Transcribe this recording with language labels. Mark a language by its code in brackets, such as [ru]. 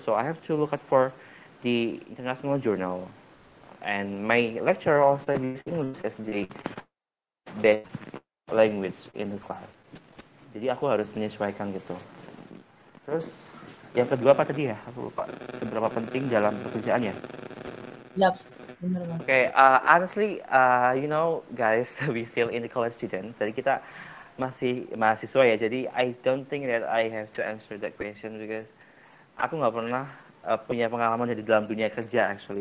[en] So I have to look for the international journal. And my lecturer also uses English as the best language in the class. [id] Jadi aku harus menyesuaikan gitu. Terus yang kedua apa tadi ya? Aku lupa. Seberapa penting dalam pekerjaan ya? Yaps, benar Mas. [en] Okay, honestly, you know, guys, we still in the college students. [id] Jadi kita masih mahasiswa ya. Jadi [en] I don't think that I have to answer that question because [id] aku nggak pernah punya pengalaman di dalam dunia kerja [en] actually.